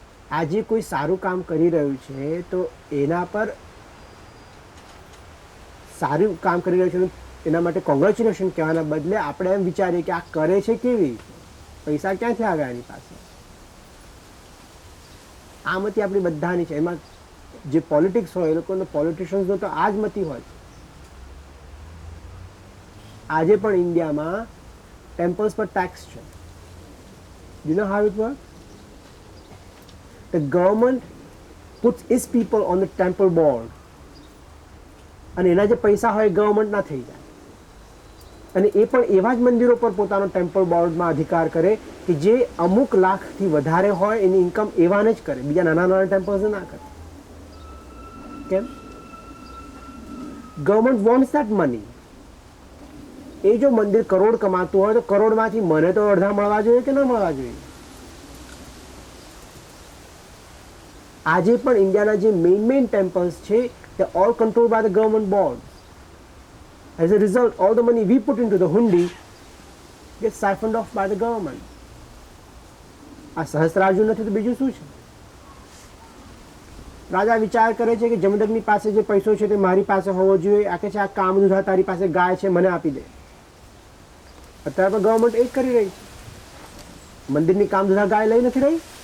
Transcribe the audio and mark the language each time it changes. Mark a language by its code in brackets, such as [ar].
[gu] આજે કોઈ સારું કામ કરી રહ્યું છે તો એના પર સારું કામ કરી રહ્યું છે એના માટે કોંગ્રેચ્યુલેશન કહેવાના બદલે આપણે એમ વિચારીએ કે આ કરે છે કેવી, પૈસા ક્યાંથી આવ્યા એની પાસે. આ મતિ આપણી બધાની છે. એમાં જે પોલિટિક્સ હોય એ લોકોનો પોલિટિશિયન્સનો તો આ જ મતિ હોય છે. આજે પણ ઇન્ડિયામાં ટેમ્પલ્સ પર ટેક્સ છે. [en] You know how it works? The government puts its people on the temple board. [gu] અને એના જે પૈસા હોય ગવર્મેન્ટના થઈ જાય. અને એ પણ એવા જ મંદિરો પર પોતાનો ટેમ્પલ બોર્ડમાં અધિકાર કરે કે જે અમુક લાખથી વધારે હોય એની ઇન્કમ એવાને જ કરે, બીજા નાના નાના ટેમ્પલ્સ ના કરે. કેમ? [en] Government wants that money. [gu] એ જો મંદિર કરોડ કમાતું હોય તો કરોડમાંથી મને તો અડધા મળવા જોઈએ કે ન મળવા જોઈએ. આજે પણ ઇન્ડિયાના જે મેઇન ટેમ્પલ્સ છે [en] they are all controlled by the government board. As a result, all the money we put into the hundi gets siphoned off by the government. [gu] આ સહસ્ત્રાર્જુન નથી તો બીજું શું છે? રાજા વિચાર કરે છે કે જમદગ્નિ પાસે જે પૈસો છે તે મારી પાસે હોવો જોઈએ. આ કે છે આ કામધુધા તારી પાસે ગાય છે મને આપી દે. અત્યારે પણ ગવર્મેન્ટ એ જ કરી રહી છે. મંદિરની કામધુધા ગાય લઈ નથી રહી.